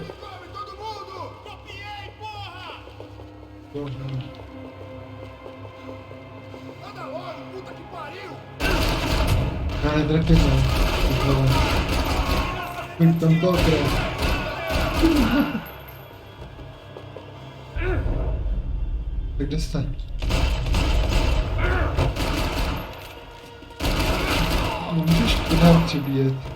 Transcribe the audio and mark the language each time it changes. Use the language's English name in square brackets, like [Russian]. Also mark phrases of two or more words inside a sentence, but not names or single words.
[Portuguese] Come todo mundo! Copiei, porra! [Czech] Jo, no. [Portuguese] Anda logo, puta que pariu! [Czech] Já nedrkej mě. Pojď tam to okrát. Tak kde jste? Nemůžeš pořád přibíjet.